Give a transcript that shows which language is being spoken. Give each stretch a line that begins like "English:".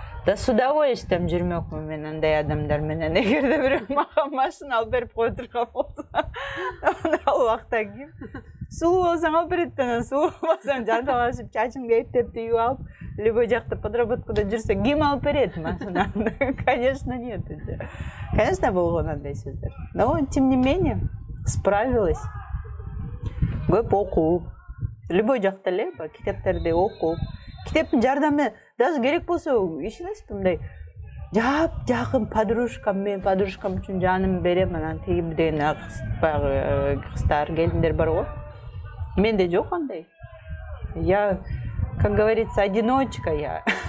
Russian: Да с удовольствием
Kyrgyz: жүрмөкмүн мен андай адамдар менен. Эгерде бирөө мага машина алып берип кое турган болсо, ал убакта ким? Сулуу болсоң алып берет, анан сулуу болсоң жанталашып, чачыңды эптеп түйүп алып, любой жакта подработкада жүрсө ким алып берет машинаны?
Russian: Конечно, нет.
Kyrgyz: Конечно, болгон андай сөздөр.
Russian: Но тем не менее справилась.
Kyrgyz: Көп окуп, любой жакта эле китептерди окуп, китептин жардамы даже керек болсо ишенесизби мындай жакын подружкам, мен подружкам үчүн жаным берем, анан тиги деген баягы кыздар, келиндер бар го. Менде жок андай.
Russian: Я, как говорится, одиночка я.